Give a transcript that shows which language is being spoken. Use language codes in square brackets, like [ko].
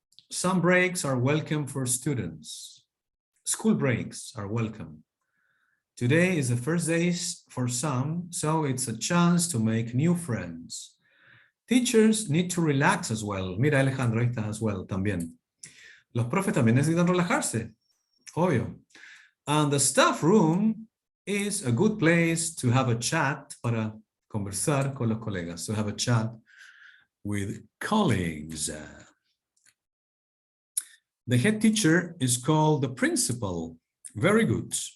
[en] Some breaks are welcome for students. School breaks are welcome. Today is the first day for some, so it's a chance to make new friends. Teachers need to relax as well. [es] Mira, Alejandro, ahí está as well también. Los profes también necesitan relajarse, obvio. [en] And the staff room is a good place to have a chat, [es] para conversar con los colegas, [en] to have a chat with colleagues. The head teacher is called the principal. Very good.